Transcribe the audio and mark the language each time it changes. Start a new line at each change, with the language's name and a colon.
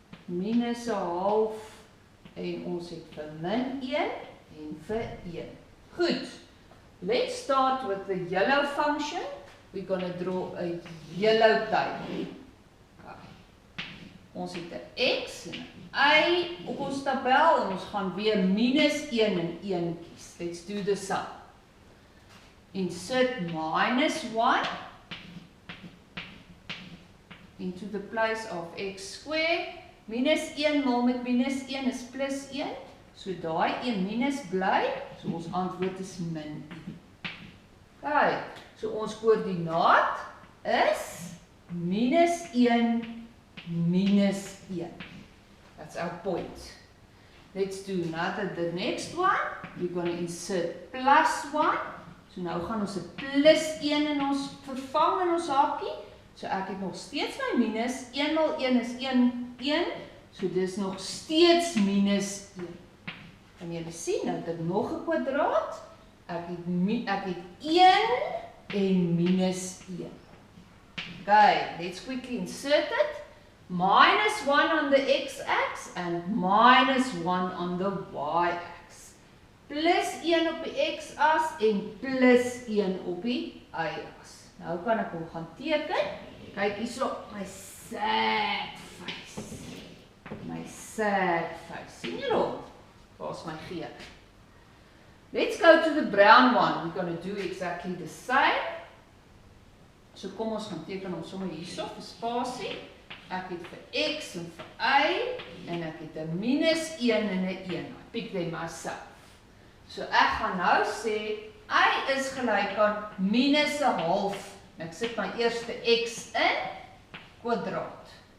Afrikaans: minus 'n half en ons het vir min 1 en vir 1. Goed.
English: Let's start with the yellow function. We're going to draw a yellow table.
Afrikaans: Ons het 'n x en 'n y op ons tabel en ons gaan weer minus 1 en 1 kies.
English: Let's do the sum. Insert minus 1 into the place of x squared.
Afrikaans: Minus 1 maal met minus 1 is plus 1. So daai 1 minus bly. So ons antwoord is min 1. Kyk, so ons koördinaat is minus 1 minus 1.
English: That's our point. Let's do the next one. We're going to insert plus 1.
Afrikaans: So nou gaan ons 'n plus 1 in ons vervang in ons hakie. So ek het nog steeds my minus. 1 maal 1 is 1. So dis nog steeds minus 1. Kan julle sien, nou het ek nog 'n kwadraat. Ek het 1 en minus 1.
English: Okay, let's quickly insert it. Minus 1 on the x-axis and minus 1 on the y-axis.
Afrikaans: Plus 1 op die x-as en plus 1 op die y-as. Nou kan ek hom gaan teken. Kyk hierso, my sad face. My sad face. Sien julle hom? Waar is my G?
English: Let's go to the brown one. We're going to do exactly the same.
Afrikaans: So kom ons gaan teken hom sommer hierso vir spasie. Ek het vir x en vir y en ek het 'n minus 1 en 'n 1.
English: I pick them myself.
Afrikaans: So ek gaan nou sê y is gelyk aan minus 'n half. Ek sit my eerste x in kwadraat.